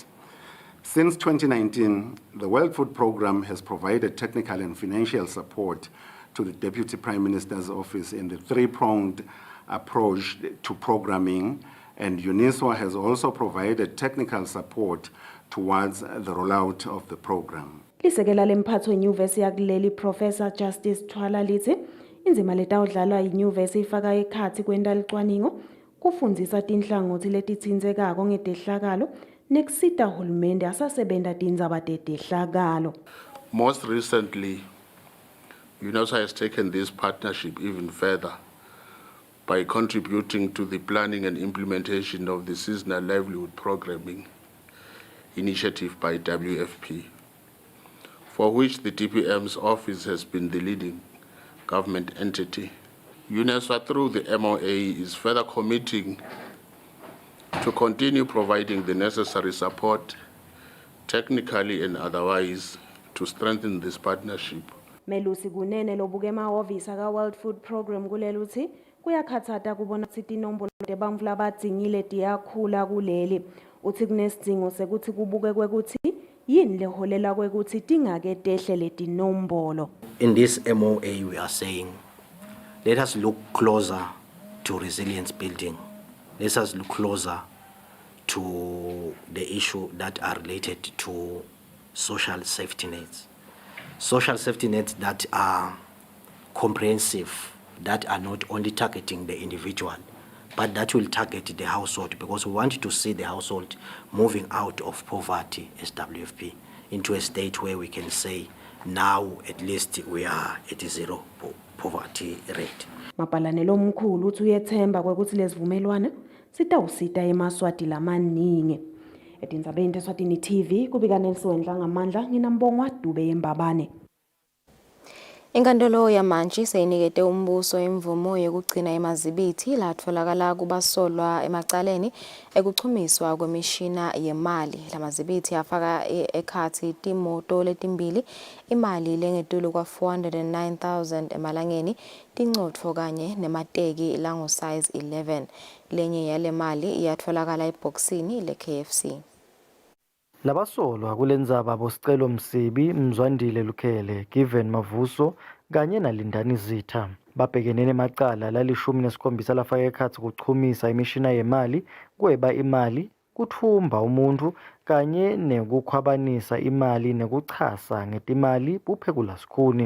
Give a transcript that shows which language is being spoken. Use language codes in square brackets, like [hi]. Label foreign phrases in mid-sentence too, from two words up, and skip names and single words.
[en] Since 2019, the World Food Program has provided technical and financial support to the Deputy Prime Minister's office in the three-pronged approach to programming, and UNISWA has also provided technical support towards the rollout of the program. [ss] Lisekela lemphatho yenyuvesi yakuleli Professor Justice Thwala lithi inzima letawudlalwa yinyuvesi ifaka ekhathi kwenta licwaningo kufundzisa tinhlangothi letitsindzekako ngetehlakalo nekusita hulumende asasebenta tindzaba tetehlakalo. [en] Most recently, UNISWA has taken this partnership even further by contributing to the planning and implementation of the seasonal livelihood programming initiative by WFP, for which the DPM's office has been the leading government entity. UNISWA, through the MOA, is further committing to continue providing the necessary support, technically and otherwise, to strengthen this partnership. [ss] Melusi kunene lobuke emahhovisi aka-World Food Program kuleli uthi kuyakhathata kubona ukuthi tinombolo tebantfu labadzingile tiyakhula kuleli. Uthi kunesidzingo sekuthi kubuke kwekuthi yini leholela kwekuthi tingake tehle letinombolo. [en] In this MOA we are saying, let us look closer to resilience building. Let us look closer to the issue that are related to social safety nets. Social safety nets that are comprehensive, that are not only targeting the individual, but that will target the household, because we want to see the household moving out of poverty as WFP into a state where we can say now at least we are at a zero poverty rate. [ss] Mapalanelo omkhulu uthi uyethemba kwekuthi lezivumelwane sitawusita emaswati lamaningi. Etindzabeni teSwatini TV kubika Nelson Dlangamandla nginambongwa Dube yembabane. Inkantolo yamanje seyinikete umbuso imvumo yokugcina emazibithi latfolakala kubasolwa emacaleni ekuchumiswa kwemishina yemali. Lamazibithi afaka ekhathi timoto letimbili, imali lengetulu kwa 409,000 emalangeni, tincotfo kanye nemateki lango size 11. Lenye yale mali iyatfolakala eboxini le-KFC. Labasolwa kulendzaba bosicelo Msibi, Mzwandile Lukhele, Given Mavuso kanye naLindani Zitha babhekene nemacala la-17 lafaka ekhatsi kuchumisa imishina yemali, kweba imali, kuthumba umuntu kanye nekukhwabanisa imali nekuchasa ngetimali buphekulasikuni.